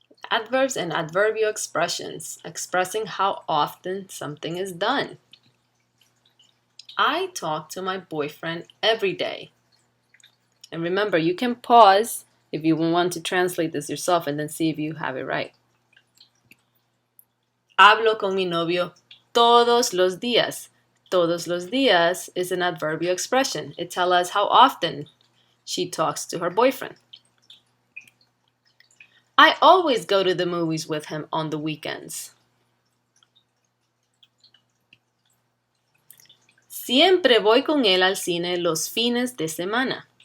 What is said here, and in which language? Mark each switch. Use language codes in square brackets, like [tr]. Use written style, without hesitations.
[en] Adverbs and adverbial expressions, expressing how often something is done. I talk to my boyfriend every day. And remember, you can pause if you want to translate this yourself and then see if you have it right. [es] Hablo con mi novio todos los días. Todos los días [en] is an adverbial expression. It tells us how often she talks to her boyfriend. I always go to the movies with him on the weekends. [es] Siempre voy con él al cine los fines de semana.